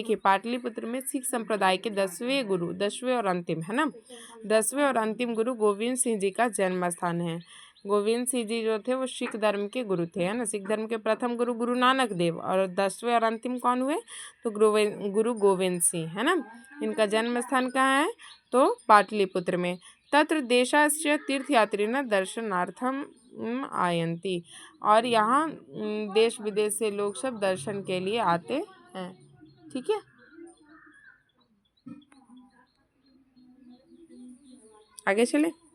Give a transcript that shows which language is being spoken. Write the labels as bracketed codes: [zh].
[hi] देखिए पाटलिपुत्र में सिख संप्रदाय के 10वें गुरु, 10वें और अंतिम है ना, 10वें और अंतिम गुरु गोविंद सिंह जी का जन्म स्थान है। गोविंद सिंह जी जो थे वो सिख धर्म के गुरु थे, है ना। सिख धर्म के प्रथम गुरु गुरु नानक देव, और 10वें और अंतिम कौन हुए? तो गुरु गोविंद सिंह, है ना। इनका जन्म स्थान कहाँ है? तो पाटलिपुत्र में। [sa] तत्र देशस्य तीर्थयात्रिणः दर्शनार्थम आयन्ति। [hi] और यहाँ देश विदेश से लोग सब दर्शन के लिए आते हैं। ठीक है। आगे चले।